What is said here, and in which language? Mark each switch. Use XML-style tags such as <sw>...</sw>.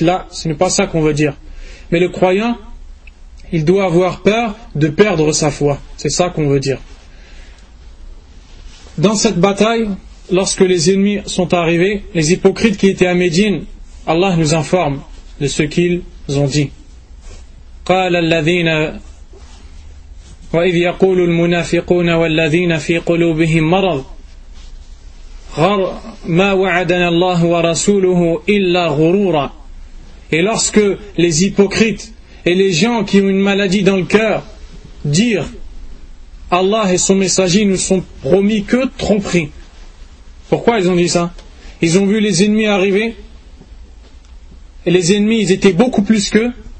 <fr>Là, ce n'est pas ça qu'on veut dire. Mais le croyant, il doit avoir peur de perdre sa foi. C'est ça qu'on veut dire. Dans cette bataille, lorsque les ennemis sont arrivés, les hypocrites qui étaient à Médine, Allah nous informe de ce qu'ils ont dit.</fr> <ar>قال الذين وإذ يقول المنافقون والذين في قلوبهم مرض ما وعدنا الله ورسوله إلا غرورا.</ar> <fr>Et lorsque les hypocrites et les gens qui ont une maladie dans le cœur dirent Allah et son messager ne sont promis que tromperies. Pourquoi ils ont dit ça? Ils ont vu les ennemis arriver. Et les ennemis, ils étaient beaucoup plus qu'eux.</fr>